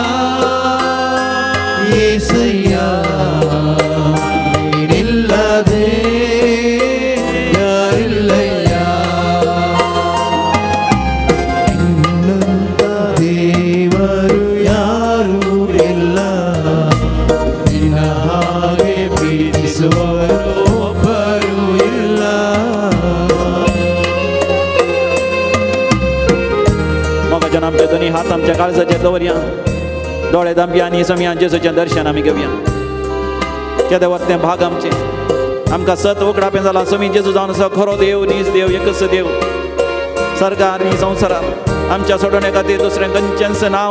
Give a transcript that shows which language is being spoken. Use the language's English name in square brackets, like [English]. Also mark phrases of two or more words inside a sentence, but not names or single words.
[Kannada] ಏಸಯ್ಯ ನೀನಿಲ್ಲದೆ ಯಾರಿಲ್ಲಯ್ಯ ನಿನ್ನಂತ ದೇವರು ಯಾರೂ ಇಲ್ಲ ನಿನ್ನ ಹಾಗೆ ಪ್ರೀತಿಸುವವರು ಒಬ್ಬರೂ ಇಲ್ಲ [Konkani] मोगाच्यान आमचे दोनी हात आमच्या काळजाचेर दवरया दोळे धांपया आनी समयान जेजूचें दर्शन आमी घेवया केदें वरतें भाग आमचे आमकां सत उगडापें जालां समी जेजू जावन आसा खरो देव नीज देव एकच देव सरकार आनी संवसारांत आमच्या सोडोवणे खातीर दुसरें खंयचेंच नांव